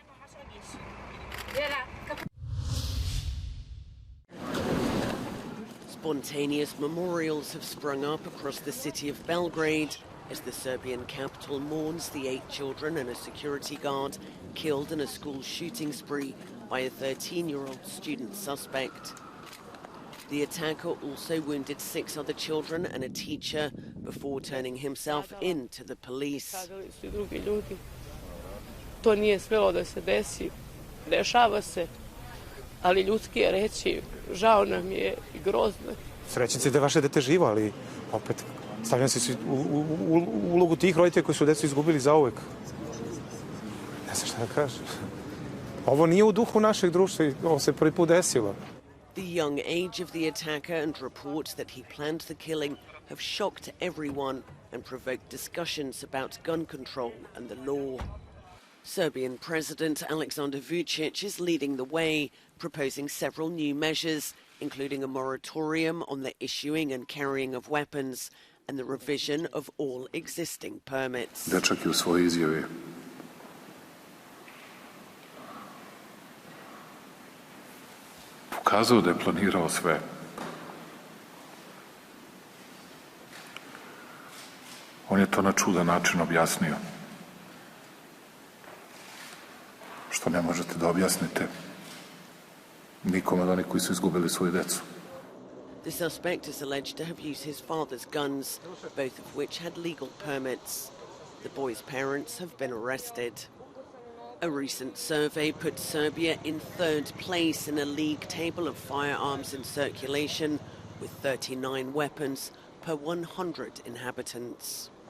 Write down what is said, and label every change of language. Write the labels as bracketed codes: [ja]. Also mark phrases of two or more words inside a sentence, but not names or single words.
[en] Spontaneous memorials have sprung up across the city of Belgrade as the Serbian capital mourns the 8 children and a security guard killed in a school shooting spree by a 13-year-old student suspect. The attacker also wounded 6 other children and a teacher before turning himself in to the police. [sr] To nije smjelo da se desi, dešava se, ali ljudski je reći, žao nam je I grozno. Srećnici da je vaše dete živo, ali opet stavljam se u ulogu tih roditelja koji su decu izgubili zauvek. Ne znam šta da kažem. Ovo nije u duhu našeg društva I ovo se prvi put desilo. [en] The young age of the attacker and reports that he planned the killing have shocked everyone and provoked discussions about gun control and the law. Serbian President Aleksandar Vučić is leading the way, proposing several new measures, including a moratorium on the issuing and carrying of weapons and the revision of all existing permits. [sr] Dečak je u svojoj izjavi pokazao da je planirao sve. On je to na čudan način objasnio. Što ne možete da objasnite nikome od onih koji su izgubili svoju decu. [en] The suspect is alleged to have used his father's guns, both of which had legal permits. The boy's parents have been arrested. A recent survey put Serbia in 3rd place in a league table of firearms in circulation, with 39 weapons per 100 inhabitants.